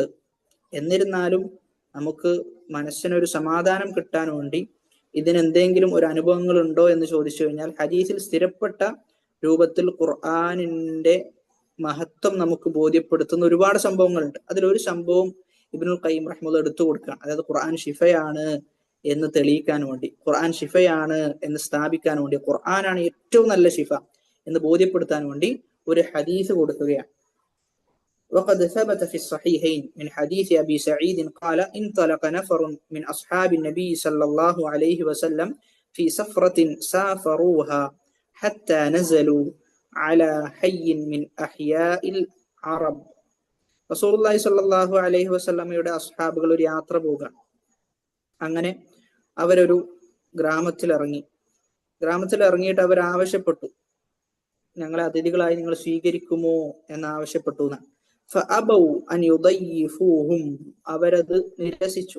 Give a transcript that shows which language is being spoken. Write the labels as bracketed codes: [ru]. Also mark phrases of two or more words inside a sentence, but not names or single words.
[ml] എന്നിരുന്നാലും നമുക്ക് മനസ്സിനൊരു സമാധാനം കിട്ടാൻ വേണ്ടി ഇതിനെന്തെങ്കിലും ഒരു അനുഭവങ്ങൾ ഉണ്ടോ എന്ന് ചോദിച്ചു കഴിഞ്ഞാൽ ഹദീസിൽ സ്ഥിരപ്പെട്ട രൂപത്തിൽ ഖുർആനിന്റെ മഹത്വം നമുക്ക് ബോധ്യപ്പെടുത്തുന്ന ഒരുപാട് സംഭവങ്ങളുണ്ട്. അതിലൊരു സംഭവം ഇബ്നുൽ ഖയ്യിം റഹിമഹുല്ലാഹ് എടുത്തു കൊടുക്കുകയാണ്. അതായത് ഖുർആൻ ഷിഫയാണ് എന്ന് തെളിയിക്കാൻ വേണ്ടി, ഖുർആൻ ഷിഫയാണ് എന്ന് സ്ഥാപിക്കാൻ വേണ്ടി, ഖുർആനാണ് ഏറ്റവും നല്ല ഷിഫ എന്ന് ബോധ്യപ്പെടുത്താൻ വേണ്ടി ഒരു ഹദീസ് കൊടുക്കുകയാണ്. [ar] وقد ثبت في الصحيحين من حديث أبي سعيد قال انطلق نفر من أصحاب النبي صلى الله عليه وسلم في سفرة سافروها حتى نزلوا على حي من أحياء العرب. [ml] റസൂലുള്ളാഹി [ar] صلى الله عليه [ml] വസല്ലമയുടെ അസ്ഹാബുകൾ ഒരു യാത്ര പോകാൻ. അങ്ങനെ അവരൊരു ഗ്രാമത്തിൽ ഇറങ്ങിയിട്ട് അവർ ആവശ്യപ്പെട്ടു, ഞങ്ങളെ അതിഥികളായി നിങ്ങൾ സ്വീകരിക്കുമോ എന്ന് ആവശ്യപ്പെട്ടു. [ar] فأبوا أن يضيفوهم, [ml] അവരത് നിരസിച്ചു.